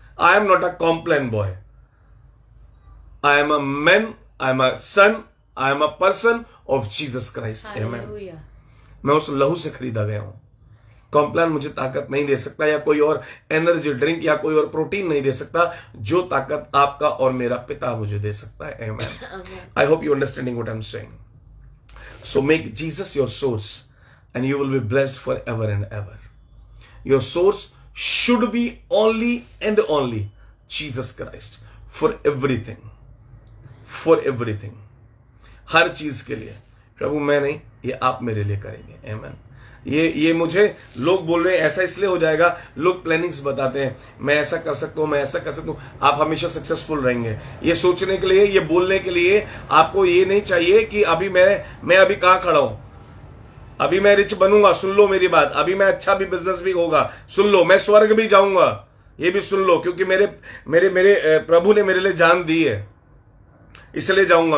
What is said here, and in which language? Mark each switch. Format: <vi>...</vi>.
<en>I am not a Complan boy, I am a man, I am a son, I am a person of Jesus Christ. Amen. Hallelujah.</en> <hi>मैं उस लहू से खरीदा गया हूं। Complan मुझे ताकत नहीं दे सकता, या कोई और एनर्जी ड्रिंक या कोई और प्रोटीन नहीं दे सकता, जो ताकत आपका और मेरा पिता मुझे दे सकता है। आमेन। Amen.</hi> <en>I hope you're understanding what I'm saying. So make Jesus your source and you will be blessed forever and ever. Your source should be only and only Jesus Christ for everything. For everything.</en> <hi>हर चीज के लिए। प्रभु मैं नहीं, ये आप मेरे लिए करेंगे। आमेन। ये मुझे लोग बोल रहे हैं ऐसा इसलिए हो जाएगा, लोग प्लानिंग्स बताते हैं, मैं ऐसा कर सकता हूं, मैं ऐसा कर सकता हूं। आप हमेशा सक्सेसफुल रहेंगे। ये सोचने के लिए, ये बोलने के लिए आपको ये नहीं चाहिए कि अभी मैं अभी कहां खड़ा हूं, अभी मैं रिच बनूंगा, सुन लो मेरी बात, अभी मैं अच्छा भी बिजनेस भी होगा, सुन लो, मैं स्वर्ग भी जाऊंगा, ये भी सुन लो, क्योंकि मेरे प्रभु ने मेरे लिए जान दी है, इसलिए जाऊंगा।</hi>